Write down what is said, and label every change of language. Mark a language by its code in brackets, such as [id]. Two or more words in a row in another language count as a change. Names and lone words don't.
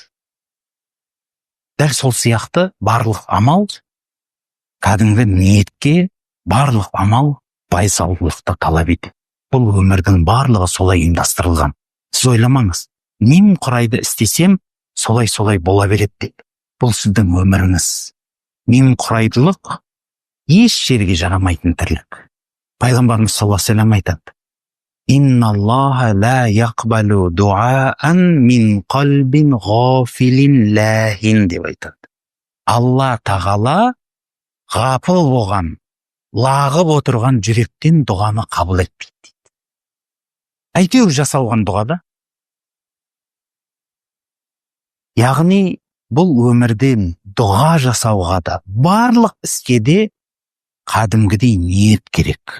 [kk] Дәл сол сияқты барлық амал, кәдімгі ниетке барлық амал байсалдылықты талап етеді. Бұл өмірдің барлығы солай ұйымдастырылған. Сіз ойламаңыз, немқұрайды істесем, солай бола береді деп. Бұл сіздің өміріңіз. Немқұрайдылық еш жерге жарамайтын тірлік. [ar] Пайғамбарымыз صلى الله عليه وسلم айтады: إن الله لا يقبل دعاء من قلب غافل لاه [kk] деп айтады. Алла тағала ғапыл болған, лағып отырған жүректен дұғаны қабыл етпейді дейді. Әйтеуір жасалған дұғада. Яғни бұл өмірден дұға жасауға да, барлық іске де қадімгідей ниет керек.